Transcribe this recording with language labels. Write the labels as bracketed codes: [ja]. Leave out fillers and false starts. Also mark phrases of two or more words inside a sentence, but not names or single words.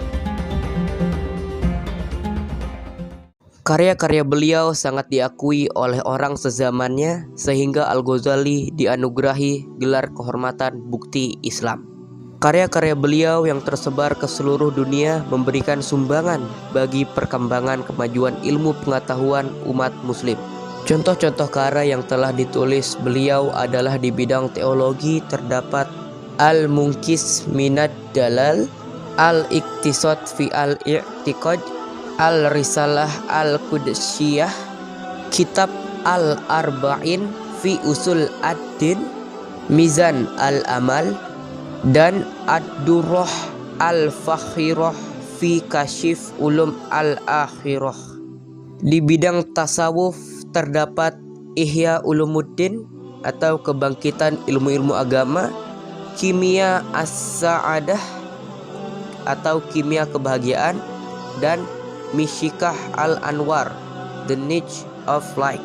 [id] Karya-karya beliau sangat diakui oleh orang sezamannya sehingga Al-Ghazali dianugerahi gelar kehormatan bukti Islam. Karya-karya beliau yang tersebar ke seluruh dunia memberikan sumbangan bagi perkembangan kemajuan ilmu pengetahuan umat muslim. Contoh-contoh karya yang telah ditulis beliau adalah di bidang teologi terdapat Al-Munqidh Minad Dalal, Al-Iqtisad fi Al-I'tiqad, Al-Risalah Al-Qudsiyah, Kitab Al-Arba'in fi Usul Ad-Din, Mizan Al-Amal, dan Ad-Durrah Al-Fakhirah fi Kashif Ulum Al-Akhirah. Di bidang tasawuf terdapat Ihya Ulumuddin atau kebangkitan ilmu-ilmu agama, Kimia As-Sa'adah atau kimia kebahagiaan, dan Mishkah Al-Anwar, The Niche of Light.